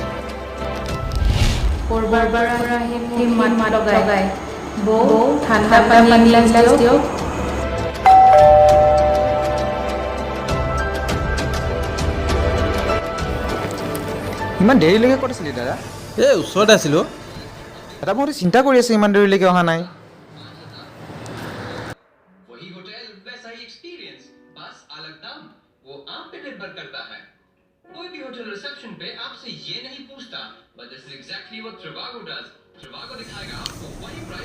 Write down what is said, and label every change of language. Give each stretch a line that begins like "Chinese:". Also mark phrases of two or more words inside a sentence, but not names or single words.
Assamese: কৰবাৰ পৰা সি মাত লগাই বৌ ঠাণ্ডা পানী গিলাচ দিয়ক। ইমান দেৰিলৈকে ক'ত আছিলি দাদা? এই ওচৰতে আছিলোঁ। দাদা মই চিন্তা কৰি আছোঁ ইমান দেৰিলৈকে অহা নাই।
Hindi: वही होटल वैसा ही एक्सपीरियंस, बस अलग दाम। वो आप पे निर्भर करता है। कोई भी होटल रिसेप्शन पे आपसे ये नहीं पूछता,
English: but this is exactly what Trivago does.
Hindi: Trivago दिखाएगा आपको वही प्राइस